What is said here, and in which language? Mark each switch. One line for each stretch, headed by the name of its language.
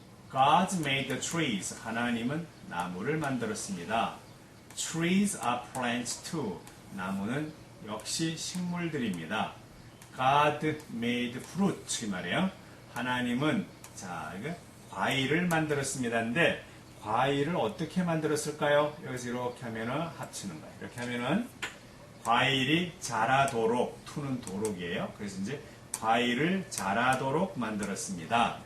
English: God made the trees.
Korean: 하나님은 나무를 만들었습니다.
English: Trees are plants too.
Korean: 나무는 역시 식물들입니다.
English: God made fruit
Korean: 이 말이에요. 하나님은 이거 과일을 만들었습니다. 근데 과일을 어떻게 만들었을까요? 여기서 이렇게 하면은 합치는 거예요. 이렇게 하면은 과일이 자라도록 투는 도록이에요. 그래서 이제 과일을 자라도록 만들었습니다.